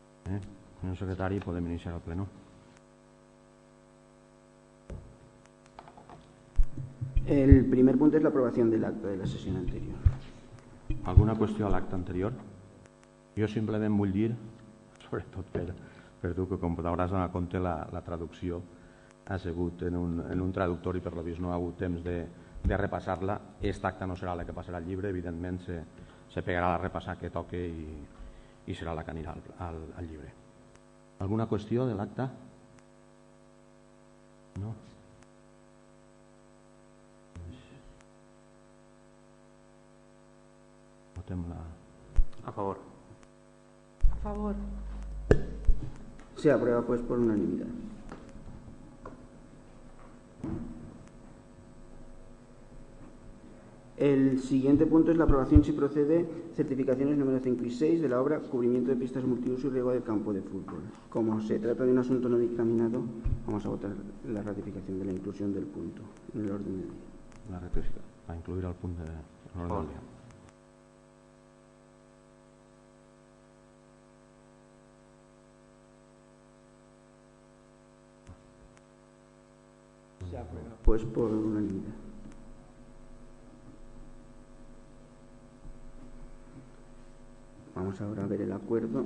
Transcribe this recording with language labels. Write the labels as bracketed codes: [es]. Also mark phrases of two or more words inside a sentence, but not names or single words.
[ca] Senyor secretari, podem iniciar el pleno. [es] El primer punto es la aprobación del acta de la sesión anterior. [ca] Alguna qüestió a l'acte anterior? Jo simplement vull dir, sobretot per tu, que com t'hauràs donat compte, la traducció ha sigut en un traductor i per lo vist no ha hagut temps de repassar-la. Aquesta acta no serà la que passarà al llibre, evidentment se pegarà la repassar que toque i serà la que anirà al llibre. Alguna qüestió de l'acte? No? Votem-la. A favor. A favor. [es] Se aprueba pues por unanimidad. El siguiente punto es la aprobación, si procede, certificaciones número 5 y 6 de la obra Cubrimiento de pistas multiuso y riego del campo de fútbol. Como se trata de un asunto no dictaminado, vamos a votar la ratificación de la inclusión del punto en el orden del día. [ca] La ratificació, a incluir el punt de l'ordre del dia. [es] Se aprueba pues por unanimidad. Vamos ahora a ver el acuerdo.